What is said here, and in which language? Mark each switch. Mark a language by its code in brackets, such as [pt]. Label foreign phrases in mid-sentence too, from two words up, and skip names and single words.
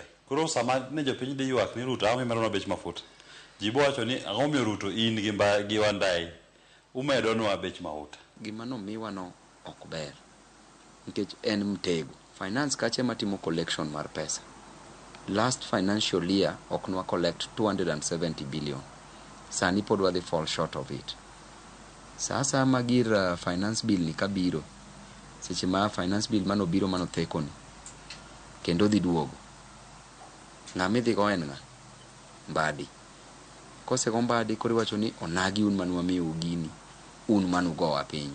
[luo] Koro sama ne jopiny dhi ywak ni Ruto ang'o mimedo bech mafuta, ji bo wacho ni ang'o miyo Ruto in gi Wandayi umedo nwa bech mafuta. Gima nomiwa no ok ber nikech en mtego. Finance kache matimo collection mar pesa. [en] Last financial year [luo] ok nwa collect 270 billion. Sani pod wadhi [en] fall short of it. [luo] Sasa magir [en] finance bill [luo] ni kabiro. Seche ma [en] finance bill [luo] mano biro mano thekoni. Kendo dhi duogo. Ng'ame dhi go en ng'a? Mbadi. Kose go Mbadi kori wacho ni onagi un manu wamiyo gini. Un manu gowa piny.